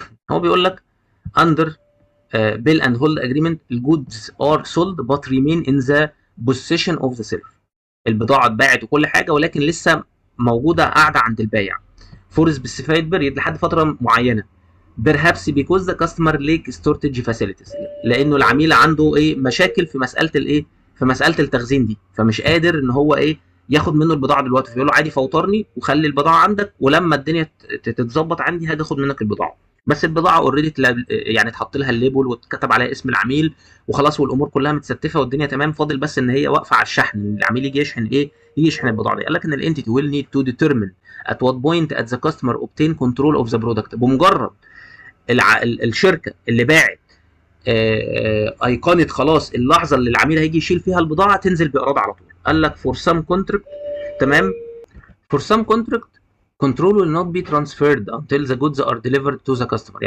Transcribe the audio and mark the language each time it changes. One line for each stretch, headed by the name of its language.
Arabic: هو بيقول لك
English: under bill and hold agreement the goods are sold but remain in the possession of the seller.
Arabic: البضاعه اتباعت وكل حاجه، ولكن لسه موجوده قاعده عند البائع
English: for specified period،
Arabic: لحد فتره معينه.
English: perhaps because the customer lack storage facilities،
Arabic: لانه العميل عنده ايه، مشاكل في مساله الايه، في مساله التخزين دي، فمش قادر ان هو ايه، ياخد منه البضاعه دلوقتي، فيقول له عادي فوترني وخلي البضاعه عندك، ولما الدنيا تتظبط عندي هاجي اخد منك البضاعه. بس البضاعه اوريدي يعني اتحط لها الليبل واتكتب عليها اسم العميل وخلاص، والامور كلها متستفه والدنيا تمام، فاضل بس ان هي واقفه على الشحن، العميل يجي يشحن ايه، يجي يشحن البضاعه دي. قال لك ان
English: الانتيتي will need to determine at what point at the customer obtain control of the product.
Arabic: بمجرد الشركه اللي باعت ايقونه خلاص اللحظه اللي العميل هيجي يشيل فيها البضاعه تنزل بايراد على طول. قال لك
English: for some contract، تمام، for some contract control will not be transferred until the goods are delivered to the customer.